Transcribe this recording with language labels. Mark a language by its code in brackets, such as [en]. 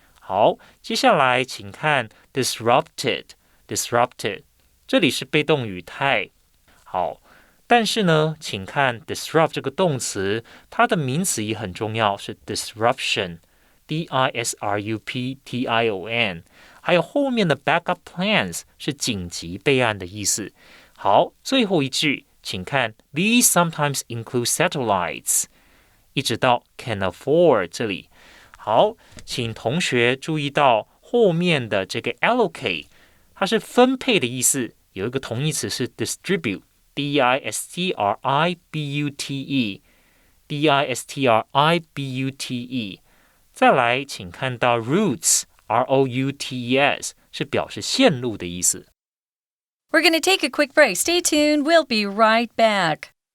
[zh] 好，接下来请看 disrupted， 这里是被动语态。好，但是呢，请看 disrupt 这个动词，它的名词也很重要，是 disruption。 disruption，还有后面的 backup plans 是紧急备案的意思。好，最后一句，请看 [en] These sometimes include satellites， [zh] 一直到 can afford 这里。好，请同学注意到后面的这个 allocate， 它是分配的意思，有一个同义词是 distribute， distribute。再来，请看到 routes routes 是表示线路的意思。 [en] We're going to take a quick break. Stay tuned. We'll be right back.